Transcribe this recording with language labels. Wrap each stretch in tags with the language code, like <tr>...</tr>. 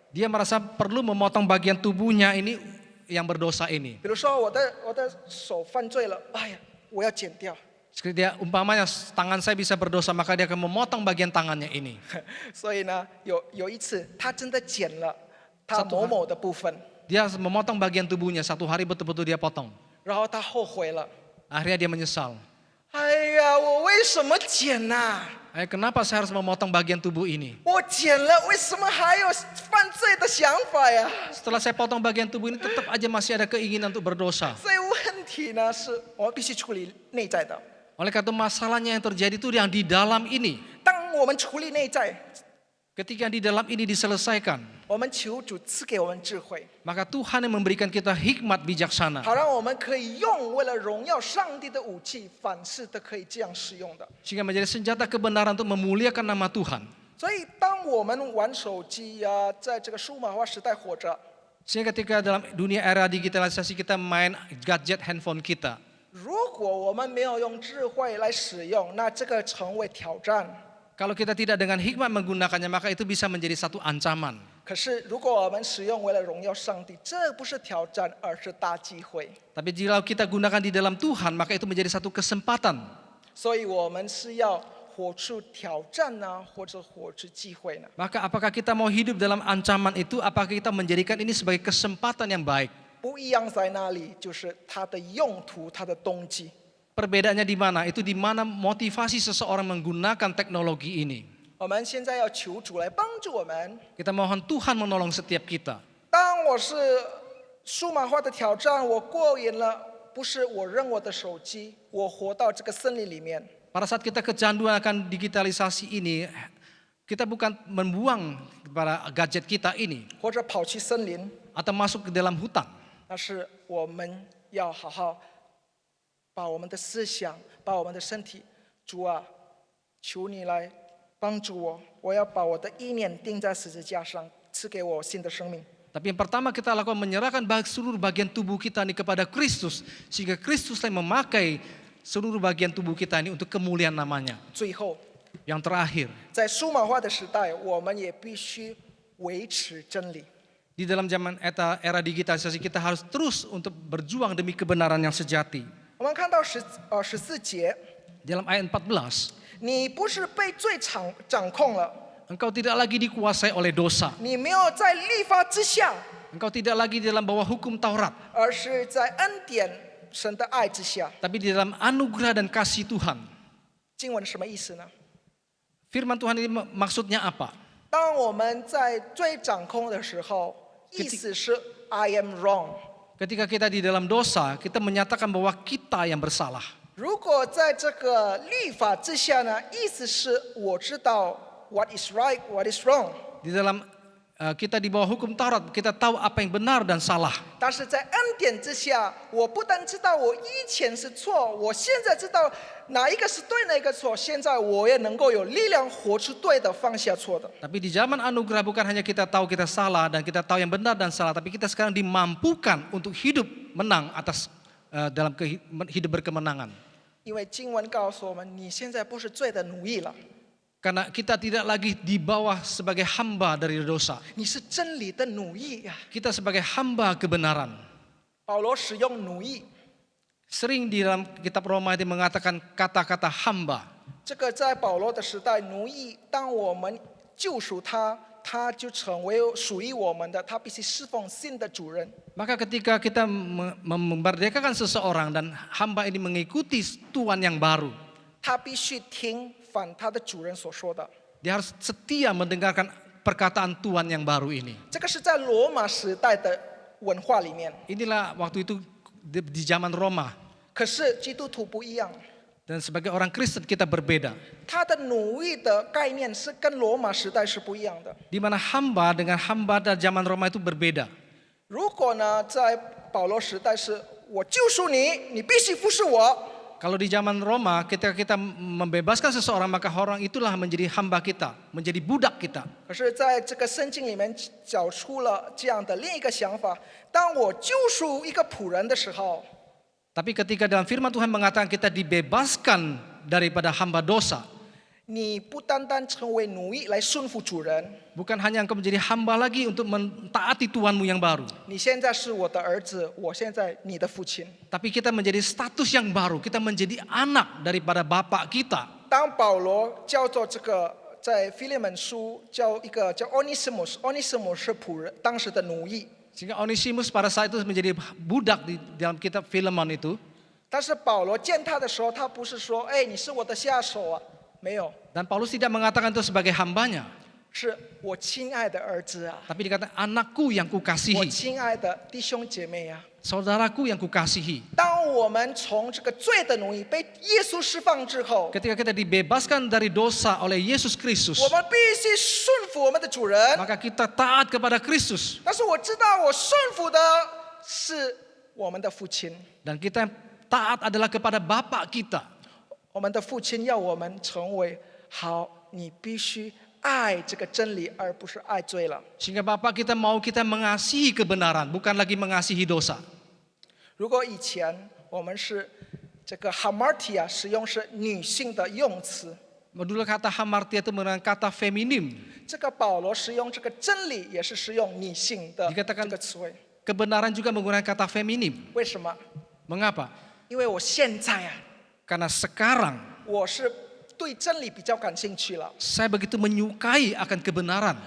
<id>dia merasa perlu memotong bagian tubuhnya ini yang berdosa ini.</id> <zh>比如说我的手犯罪了，哎呀，我要剪掉。</zh> <id>Seperti dia umpamanya tangan saya bisa berdosa, maka dia akan memotong bagian tangannya ini.</id> <zh>所以呢，有一次他真的剪了他某某的部分，</zh> <id>Dia memotong bagian tubuhnya, satu hari betul-betul dia potong.</id> <zh>然后他后悔了。</zh> <id>Akhirnya dia menyesal.</id> <zh>哎呀，我为什么剪呐、</zh> <id>Kenapa saya harus memotong bagian tubuh ini?</id> <zh>我剪了，为什么还有犯罪的想法呀？</zh> <id>Setelah saya potong bagian tubuh ini, tetap aja masih ada keinginan untuk berdosa.</id> <zh>所以问题呢，是我们必须处理内在的。</zh> <id>Oleh karena itu masalahnya yang terjadi itu yang di dalam ini.</id> <zh>当我们处理内在，</zh> <id>Ketika yang di dalam ini diselesaikan,</id> <zh>我们求主赐给我们智慧，</zh> <id>maka Tuhan yang memberikan kita hikmat bijaksana.</id> <zh>好让我们可以用为了荣耀上帝的武器，凡事都可以这样使用的。</zh> <id>Sehingga menjadi senjata kebenaran untuk memuliakan nama Tuhan.</id> <zh>所以，当我们玩手机呀、在这个数码化时代活着，</zh> <id>Sehingga ketika dalam dunia era digitalisasi kita main gadget handphone kita,</id> <zh>如果我们没有用智慧来使用，那这个成为挑战。</zh> <id>kalau kita tidak dengan hikmat menggunakannya, maka itu bisa menjadi satu ancaman.</id> <zh>可是如果我们使用为了荣耀上帝，这不是挑战，而是大机会。</zh> <id>Tapi jika kita gunakan di dalam Tuhan, maka itu menjadi satu kesempatan.</id> <zh>所以我们是要活出挑战呢，或者活出机会呢？</zh> <id>Maka apakah kita mau hidup dalam ancaman itu? Apakah kita menjadikan ini sebagai kesempatan yang baik?</id> <zh>不一样在哪里？就是它的用途，它的动机。</zh> <id>Perbedaannya di mana? Itu di mana motivasi seseorang menggunakan teknologi ini.</id> <zh>我们现在要求主来帮助我们。</zh> <id>Kita mohon Tuhan menolong setiap kita.</id> <zh>当我是数码化的挑战，我过瘾了，不是我扔我的手机，我活到这个森林里面。</zh> <id>Pada saat kita kecanduan akan digitalisasi ini, kita bukan membuang kepada gadget kita ini</id> <zh>或者跑去森林，</zh> <id>atau masuk ke dalam hutan.</id> <zh>但是我们要好好把我们的思想，把我们的身体，主啊，求你来帮助我，我要把我的意念钉在十字架上，赐给我新的生命。</zh> <id>Tapi yang pertama kita lakukan menyerahkan seluruh bagian tubuh kita ini kepada Kristus, sehingga Kristus yang memakai seluruh bagian tubuh kita ini untuk kemuliaan namanya.</id> <zh>最后，</zh> <id>Yang terakhir,</id> <zh>在数码化的时代，我们也必须维持真理。</zh> <id>di dalam zaman era digitalisasi kita harus terus untuk berjuang demi kebenaran yang sejati.</id> <zh>我们看到14节，</zh> <id>Dalam ayat 14,</id> <zh>你不是被罪掌控了，</zh> <id>engkau tidak lagi dikuasai oleh dosa.</id> <zh>你没有在律法之下，</zh> <id>Engkau tidak lagi di dalam bawah hukum Taurat,</id> <zh>而是在恩典神的爱之下。</zh> <id>tapi di dalam anugerah dan kasih Tuhan.</id> <zh>经文什么意思呢？</zh> <id>Firman Tuhan ini maksudnya apa?</id> <zh>当我们在罪掌控的时候，意思是</zh> <en>I am wrong。</en> <id>Ketika kita di dalam dosa, kita menyatakan bahwa kita yang bersalah.</id> <zh>如果在这个律法之下呢，意思是我知道</zh> <en>what is right, what is wrong。</en> <id>Di dalam kita di bawah hukum Taurat, kita tahu apa yang benar dan salah.</id> <zh>但是在恩典之下，我不但知道我以前是错，我现在知道哪一个是对，哪一个错。现在我也能够有力量活出对的，放下错的。</zh> <id>Tapi di zaman anugerah bukan hanya kita tahu kita salah dan kita tahu yang benar dan salah, tapi kita sekarang dimampukan untuk hidup menang atas dalam hidup berkemenangan.</id> <zh>因为经文告诉我们，你现在不是罪的奴役了，</zh> <id>Karena kita tidak lagi di bawah sebagai hamba dari dosa.</id> <zh>你是真理的奴役呀。</zh> <id>Kita sebagai hamba kebenaran.</id> <zh>保罗使用奴役，</zh> <id>Sering di dalam kitab Roma itu mengatakan kata-kata hamba.</id> <zh>这个在保罗的时代，奴役，当我们救赎他，他就成为属于我们的，他必须侍奉新的主人。</zh> <id>Maka ketika kita memerdekakan seseorang dan hamba ini mengikuti Tuhan yang baru,</id> <zh>他必须听反他的主人所说的。</zh> <id>dia harus setia mendengarkan perkataan Tuhan yang baru ini.</id> <zh>这个是在罗马时代的文化里面，</zh> <id>Inilah waktu itu di zaman Roma.</id> <zh>可是基督徒不一样，</zh> <id>Dan sebagai orang Kristen kita berbeda.</id> <zh>他的奴役的概念是跟罗马时代是不一样的。</zh> <id>Di mana hamba dengan hamba dan zaman Roma itu berbeda.</id> <zh>如果呢，在保罗时代是我救赎你，你必须服侍我。</zh> <id>Kalau di zaman Roma, ketika kita membebaskan seseorang, maka orang itulah menjadi hamba kita, menjadi budak kita.</id> <zh>可是在这个圣经里面找出了这样的另一个想法：当我救赎一个仆人的时候，</zh> <id>Tapi ketika dalam firman Tuhan mengatakan kita dibebaskan daripada hamba dosa,</id> <zh>你不单单成为奴役来顺服主人，</zh> <id>bukan hanya engkau menjadi hamba lagi untuk mentaati Tuhanmu yang baru.</id> <zh>你现在是我的儿子，我现在你的父亲。</zh> <id>Tapi kita menjadi status yang baru, kita menjadi anak daripada Bapak kita.</id> <zh>当保罗叫做这个在腓利门书叫一个叫 Onesimus 是仆人，当时的奴役。</zh> <id>Sehingga Onesimus pada saat itu menjadi budak di dalam kitab Filemon itu.</id> <zh>但是保罗见他的时候，他不是说：“哎，你是我的下手啊。” 没有，</zh> <id>Dan Paulus tidak mengatakan itu sebagai hambanya.</id> <zh>是我亲爱的儿子啊，</zh> <id>Tapi dikatakan anakku yang</id> <zh>我</zh> <id>kukasihi,</id> <zh>亲爱的弟兄姐妹啊。</zh> <id>saudaraku yang kukasihi.</id> <zh>当我们从这个罪的奴役被耶稣释放之后，</zh> <id>Ketika kita dibebaskan dari dosa oleh Yesus Kristus,</id> <zh>我们必须顺服我们的主人。</zh> <id>maka kita taat kepada Kristus.</id> <zh>但是我知道，我顺服的是我们的父亲，</zh> <id>Dan kita taat adalah kepada Bapak kita.</id> <zh>我们的父亲要我们成为好，你必须爱这个真理，而不是爱罪了。</zh> <id>Sehingga Bapak kita mau kita mengasihi kebenaran, bukan lagi mengasihi dosa.</id> <zh>如果以前我们是这个 hamartia 使用是女性的用词，</zh> <id>Dulu kata hamartia itu menggunakan kata feminim.</id> <zh>这个保罗使用这个真理，也是使用女性的</zh> <id>Dikatakan</id> <zh>这个词汇。</zh> <id>Kebenaran juga menggunakan kata feminim.</id> <zh>为什么？</zh> <id>Mengapa?</id> <zh>因为我现在啊，</zh> <id>Karena sekarang</id> <zh>我是对真理比较感兴趣了。</zh> <id>saya begitu menyukai akan kebenaran.</id>